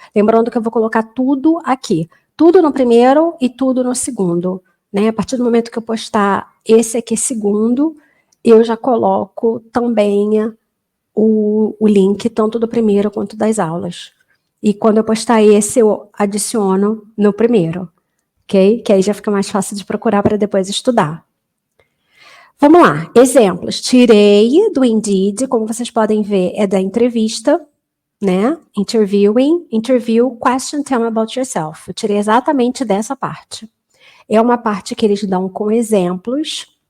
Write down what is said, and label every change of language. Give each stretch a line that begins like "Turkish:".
Portuguese: Lembrando que eu vou colocar tudo aqui, tudo no primeiro e tudo no segundo, né? A partir do momento que eu postar esse aqui segundo, eu já coloco também o link tanto do primeiro quanto das aulas. E quando eu postar esse, eu adiciono no primeiro, ok? Que aí já fica mais fácil de procurar para depois estudar. Vamos lá, exemplos. Tirei do Indeed, como vocês podem ver, é da entrevista, né?
English: Interview, question, tell me about yourself.
Portuguese: Eu tirei exatamente dessa parte. É uma parte que eles dão com exemplos.